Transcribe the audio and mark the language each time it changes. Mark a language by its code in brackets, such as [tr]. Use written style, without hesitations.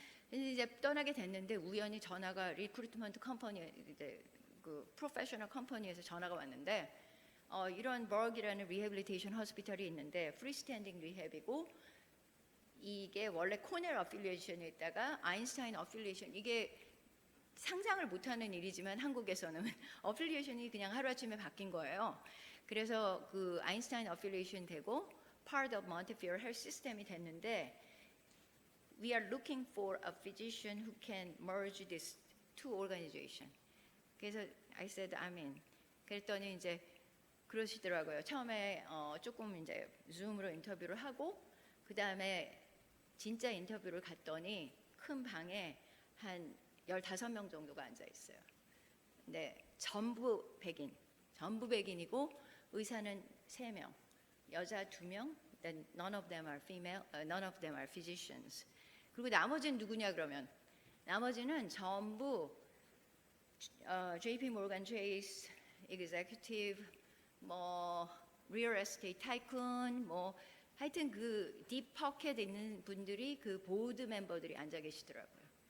[ko] 이제 떠나게 됐는데 우연히 전화가 리크루트먼트 컴퍼니 이제 그 프로페셔널 컴퍼니에서 전화가 왔는데 이런 버그이라는 리해빌리테이션 호스피털이 있는데 프리스탠딩 리헵이고 이게 원래 코넬 어필리에이션이었다가 아인슈타인 어필리에이션, 이게 상상을 못하는 일이지만 한국에서는 어필리에이션이 그냥 하루아침에 바뀐 거예요. 그래서 그 아인슈타인 어필리에이션 되고 [en] part of Montefiore Health System [ko] 이 됐는데 [en] we are looking for a physician who can merge these two organizations. [ko] 그래서 [en] I said I'm in. [ko] 그랬더니 이제 그러시더라고요. 처음에 조금 이제 줌으로 인터뷰를 하고 그 다음에 진짜 인터뷰를 갔더니 큰 방에 한 15명 정도가 앉아 있어요. 근데 전부 백인이고 의사는 3명, 여자 2명, [en] then none of them are female, none of them are physicians. [ko] 그리고 나머지는 누구냐 그러면 나머지는 전부 JP Morgan Chase executive, 뭐 real estate tycoon, 뭐 하여튼 그 딥포켓에 있는 분들이 그 보드 멤버들이 앉아 계시더라고요.